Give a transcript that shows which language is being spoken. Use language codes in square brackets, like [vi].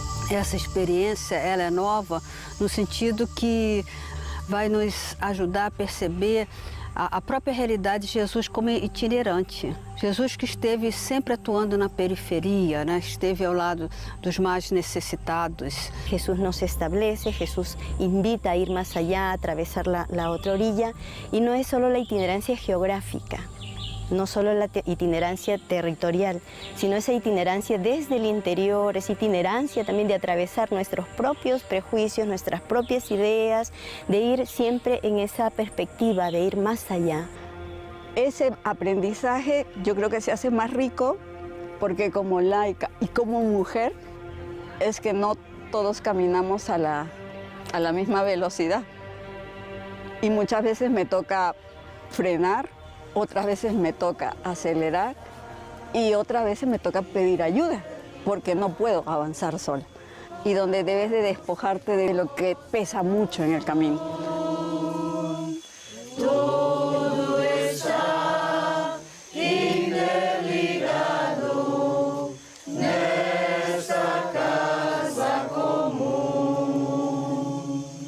[pt] Essa experiência, ela é nova no sentido que vai nos ajudar a perceber a própria realidade de Jesus como itinerante. Jesus que esteve sempre atuando na periferia, né? Esteve ao lado dos mais necessitados. [es] Jesús nos establece, Jesús invita a ir más allá, a atravesar la otra orilla, y no es solo la itinerancia geográfica, no solo la itinerancia territorial, sino esa itinerancia desde el interior, esa itinerancia también de atravesar nuestros propios prejuicios, nuestras propias ideas, de ir siempre en esa perspectiva, de ir más allá. Ese aprendizaje yo creo que se hace más rico porque como laica y como mujer es que no todos caminamos a la misma velocidad. Y muchas veces me toca frenar, otras veces me toca acelerar y otras veces me toca pedir ayuda porque no puedo avanzar sola. Y donde debes de despojarte de lo que pesa mucho en el camino. [pt] Todo está interligado nesta casa comum.